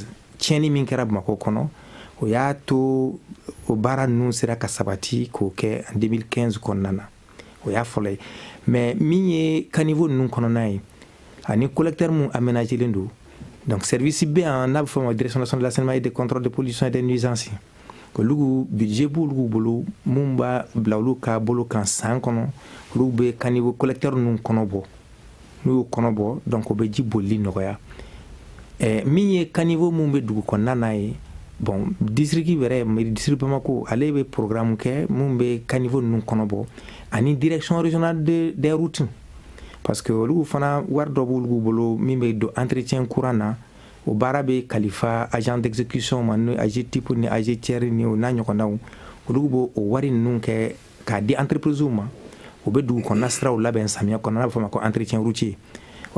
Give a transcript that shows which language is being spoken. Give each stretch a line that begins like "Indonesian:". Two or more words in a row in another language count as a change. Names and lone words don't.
Bambara: tiɲɛni min kɛra Bamakɔ kɔnɔ o y'a to o baara ninnu sera ka sabati k'o kɛ en 2015 kɔnɔna na o y'a fɔlɔ ye mais min ye caniveau ninnu kɔnɔna ye ani collecteur mun aménagelen don donc service bɛ yan n'a bɛ fɔ o ma
French: direction nationale de l'assainissement et de contrôle de pollution et des nuisances
Bambara: olu budget b'olu bolo mun b'a bila olu ka bolo kan san kɔnɔ olu bɛ
French: caniveau collecteur
Bambara: ninnu kɔnɔ bɔ n'u y'o kɔnɔ bɔ donc o bɛ ji bolili nɔgɔya min ye caniveau mun bɛ dugu kɔnɔna na ye bon district wɛrɛ mairie district Bamako ale bɛ programme kɛ mun bɛ caniveau ninnu kɔnɔ bɔ ani
French: direction régionale des routes
Bambara: parce que olu fana wari dɔ b'olu bolo min bɛ don
French: entretien courant
Bambara: na o baara bɛ kalifa
French: agent d'exécution
Bambara: ma n'o AG type ni AG tiers ni o n'a ɲɔgɔnnaw olu b'o o wari ninnu kɛ k'a di entreprise ma o bɛ dugu kɔnɔna siraw labɛn samiya kɔnɔna n'a bɛ fɔ o ma ko
French: entretien routier
Bambara: o